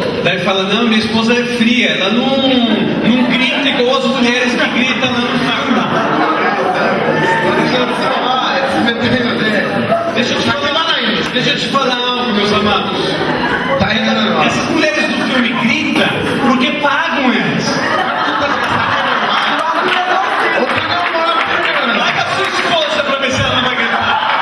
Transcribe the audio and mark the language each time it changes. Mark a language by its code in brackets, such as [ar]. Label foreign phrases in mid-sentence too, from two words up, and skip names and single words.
[pt] Daí fala, não, minha esposa é fria, ela não grita igual as mulheres que gritam lá no carro. [ja] 私の妻は冷たいので叫ばないんです。 [pt] Deixa eu te falar algo, meus amados. [ja] 大変なのは [pt] Essas mulheres do filme gritam porque pagam elas. [ja] お金をもらってるからなんです。 [pt] Paga a sua esposa pra ver se ela não vai gritar.